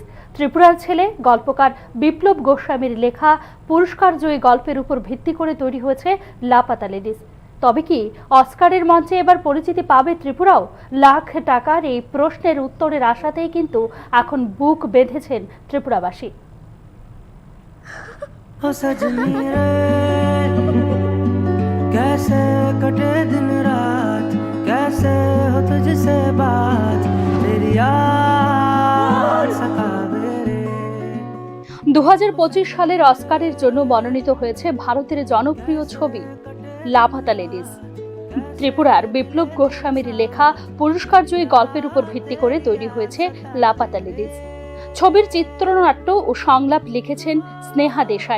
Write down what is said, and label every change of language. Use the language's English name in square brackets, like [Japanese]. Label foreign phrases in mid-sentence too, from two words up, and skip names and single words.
[Bangla] ত্রিপুরার ছেলে গল্পকার বিপ্লব গোস্বামীর লেখা পুরস্কারজয়ী গল্পের উপর ভিত্তি করে তৈরি হয়েছে লাপাতা লেডিস। তবে কি অস্কারের মঞ্চে এবার পরিচিতি পাবে ত্রিপুরাও? লাখ টাকার এই প্রশ্নের উত্তরের আশাতেই কিন্তু এখন বুক বেঁধেছেন ত্রিপুরাবাসী। [Hindi] कैसे कटे दिन रात, कैसे हो तुझसे बात, तेरी याद सतावे रे। [Bangla] 2025 সালের অস্কারের জন্য মনোনীত হয়েছে ভারতের জনপ্রিয় ছবি লাপাতা লেডিস। ত্রিপুরার বিপ্লব গোস্বামীর লেখা পুরস্কারজয়ী গল্পের উপর ভিত্তি করে তৈরি হয়েছে লাপাতা লেডিস। ছবির চিত্রনাট্য ও সংলাপ লিখেছেন স্নেহা দেশাই।